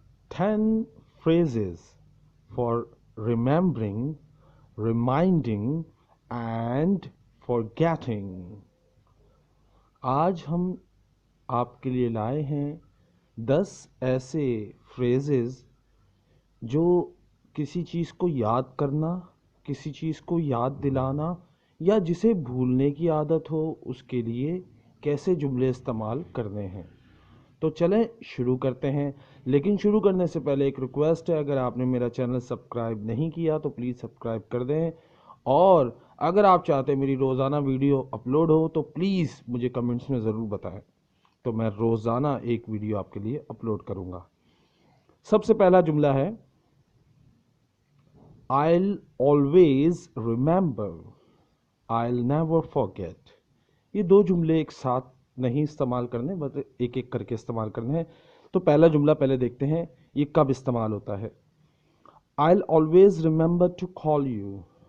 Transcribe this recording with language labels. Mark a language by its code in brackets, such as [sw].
[en] 10 phrases for remembering, reminding and forgetting. [hi] आज हम आपके लिए लाए हैं 10 ऐसे phrases जो किसी चीज़ को याद करना, किसी चीज़ को याद दिलाना या जिसे भूलने की आदत हो उसके लिए कैसे जुमले इस्तेमाल करने हैं। तो चलें शुरू करते हैं। लेकिन शुरू करने से पहले एक रिक्वेस्ट है, अगर आपने मेरा चैनल सब्सक्राइब नहीं किया तो प्लीज़ सब्सक्राइब कर दें, और अगर आप चाहते हैं मेरी रोज़ाना वीडियो अपलोड हो तो प्लीज़ मुझे कमेंट्स में ज़रूर बताएं, तो मैं रोज़ाना एक वीडियो आपके लिए अपलोड करूँगा। सबसे पहला जुमला है [en] I'll always remember, I'll never forget। [hi] ये दो जुमले एक साथ नहीं इस्तेमाल करने, बस एक एक करके इस्तेमाल करने हैं। तो पहला जुमला पहले देखते हैं ये कब इस्तेमाल होता है। [en] I'll always remember to call you।